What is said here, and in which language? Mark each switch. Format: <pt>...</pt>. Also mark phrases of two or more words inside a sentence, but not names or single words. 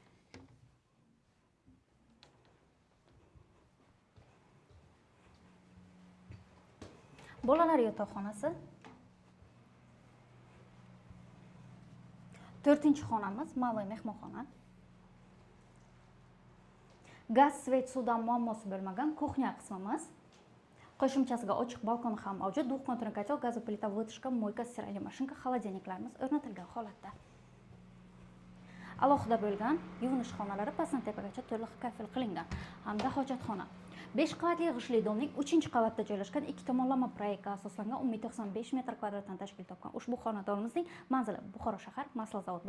<uz>Bolalar yotoqxonasi. 4-xonamiz ma'lum mehmonxona. Gaz, svet, suvdan muammosi bo'lmagan kuxnya qismimiz. Qo'shimchasiga ochiq balkon ham mavjud.</uz> <ru>Двухконтурный котел, газовая плита, вытяжка, мойка, стиральная машинка,</ru> <uz>холодильникlarimiz o'rnatilgan holatda. Alohida bo'lgan yuvinish xonalari pastdan tepagacha to'liq kafil qilingan hamda hojatxona. 5 qavatli g'ishli domning 3-qavatda joylashgan ikki tomonlama proyektga asoslangan 95 metr kvadratdan tashkil topgan ushbu xonadonimizning manzili Buxoro shahar, Masal zavod.</uz>